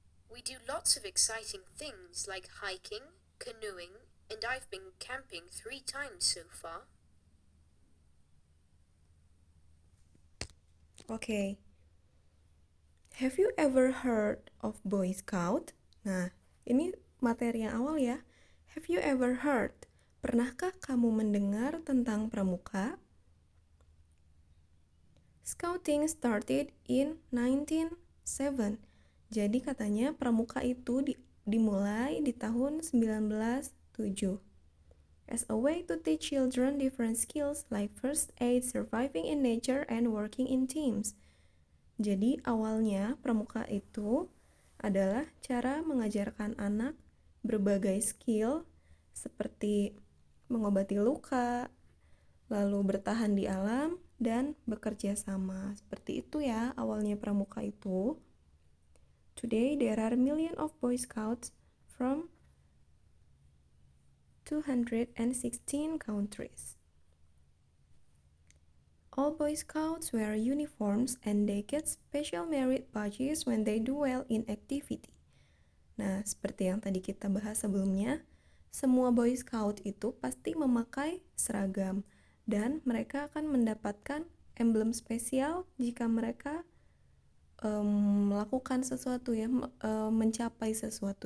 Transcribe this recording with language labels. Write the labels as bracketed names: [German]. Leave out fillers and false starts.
[English] We do lots of exciting things like hiking, canoeing, and I've been camping 3 times so far. Okay. Have you ever heard of Boy Scout? [Indonesian] Nah, ini materi yang awal ya. [English] Have you ever heard? [Indonesian] Pernahkah kamu mendengar tentang pramuka? [English] Scouting started in 1907. [Indonesian] Jadi katanya pramuka itu dimulai di tahun 1907. [English] As a way to teach children different skills like first aid, surviving in nature, and working in teams. [Indonesian] Jadi awalnya pramuka itu adalah cara mengajarkan anak berbagai skill seperti mengobati luka, lalu bertahan di alam, dan bekerja sama. Seperti itu ya awalnya pramuka itu. [English] Today there are millions of Boy Scouts from 216 countries. All Boy Scouts wear uniforms and they get special merit badges when they do well in activity. [Indonesian] Nah, seperti yang tadi kita bahas sebelumnya, semua Boy Scout itu pasti memakai seragam dan mereka akan mendapatkan emblem spesial jika mereka melakukan sesuatu ya, mencapai sesuatu.